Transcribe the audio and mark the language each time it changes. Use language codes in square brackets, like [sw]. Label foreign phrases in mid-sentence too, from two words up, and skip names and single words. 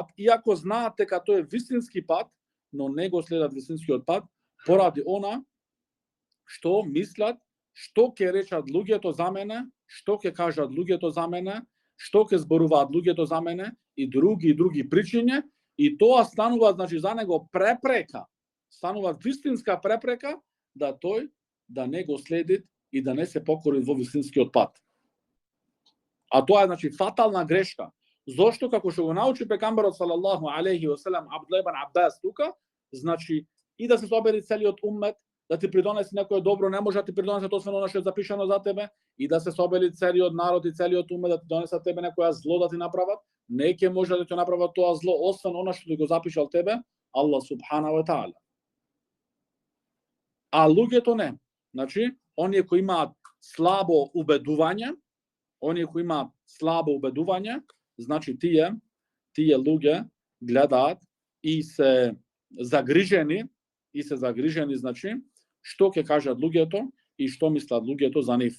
[mk] иако знаат дека тој е вистински пат, но не го следат вистинскиот пат поради она што мислат, што ќе речат луѓето за мене, што ќе кажат луѓето за мене, што ќе зборуваат луѓето за мене и други причини, и тоа станува значи за него препрека, станува вистинска препрека да тој да не го следи и да не се покори во вистинскиот пат. А тоа е значи фатална грешка. Зошто, како што го научи пегамберот [ar] صلى الله عليه وسلم [mk] Абдулlah ибн Аббас тука, значи и да се собери целиот уммет, да ти придонеси некое добро, не може да ти придонесе освен она што е запишано за тебе, и да се собери целиот народ и целиот уммет да ти донесат тебе некоја зло да ти направат, не ќе може да ти направат тоа зло освен она што ти го запишал тебе [ar] الله سبحانه وتعالى. [mk] А луѓето не. Значи, оние кои имаат слабо убедување, значи тие луѓе гледаат и се загрижени, значи, што ќе кажат луѓето и што мислат луѓето за нив.